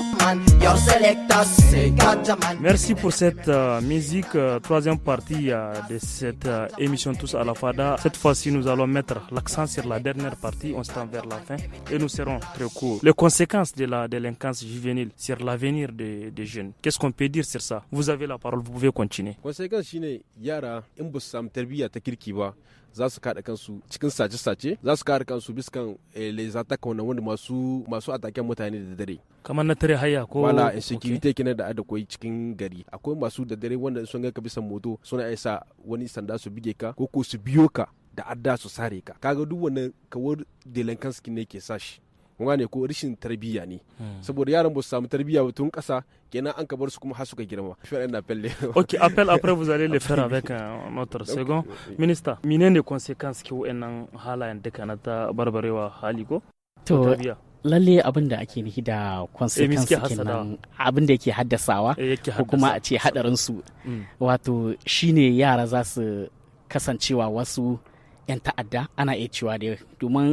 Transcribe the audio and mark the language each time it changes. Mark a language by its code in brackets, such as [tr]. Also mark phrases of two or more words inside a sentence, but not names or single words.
[fr] Merci pour cette musique, troisième partie de cette émission Tous à la Fada. Cette fois-ci, nous allons mettre l'accent sur la dernière partie, on se tend vers la fin et nous serons très courts. Les conséquences de la délinquance juvénile sur l'avenir des jeunes. Qu'est-ce qu'on peut dire sur ça? Vous avez la parole, vous pouvez continuer. [ha] Conséquences shine yara in ba su samu tarbiyya ta kirki ba za su kada kansu cikin sace-sace, za su kada kansu biskan [fr] les attaques [ha] wanda masu ataken mutane da dare. Kamar na tare haya ko wala insecurity kenan da akwai cikin gari. Akwai masu da dare wanda sun ga ka bisan moto suna isa wani sanda su bige ka ko su biyo ka da adda su sare ka. Kaga duk wannan kawar delinquency ne ke sashi. Kuma ne ko rashin tarbiyya ne. Saboda yaran ba su samu tarbiyya ba tun kasa kenan an ka bar su kuma har suka girma. [fr] Ok, appel après vous allez le faire avec notre second ministre. [ha] Menene conséquences ki wa'annan halayen duka na ta barbarewa hali ko? To lalle abin da ake nufi da consequence kenan abin da yake haddasawa ko kuma a ce hadarin su wato shine yara za su kasancewa wasu 'yan ta'adda ana iya cewa dai domin